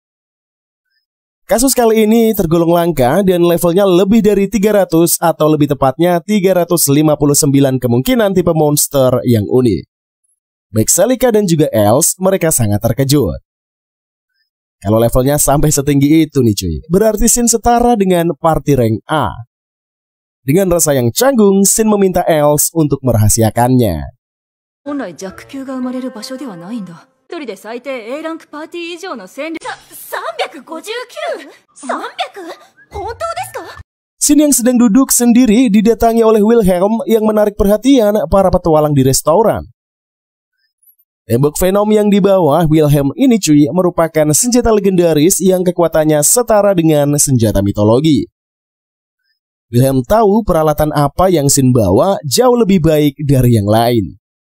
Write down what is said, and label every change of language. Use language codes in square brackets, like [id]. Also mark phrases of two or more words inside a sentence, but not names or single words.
[id] Kasus kali ini tergolong langka dan levelnya lebih dari 300 atau lebih tepatnya 359 kemungkinan tipe monster yang unik. Baik Celica dan juga Els, mereka sangat terkejut. Kalau levelnya sampai setinggi itu nih cuy, berarti Shin setara dengan [en] party rank A. [id] Dengan rasa yang canggung, Shin meminta Els untuk merahasiakannya. [ja] 本来ジャック級が生まれる場所ではないんだ。一人で最低 A ランクパーティー以上の戦力。359？ 300？ 本当ですか？ [id] Sin yang sedang duduk sendiri didatangi oleh Wilhelm yang menarik perhatian para petualang di restoran. Tembok Venom yang dibawa Wilhelm ini cuy merupakan senjata legendaris yang kekuatannya setara dengan senjata mitologi. Wilhelm tahu peralatan apa yang Sin bawa jauh lebih baik dari yang lain.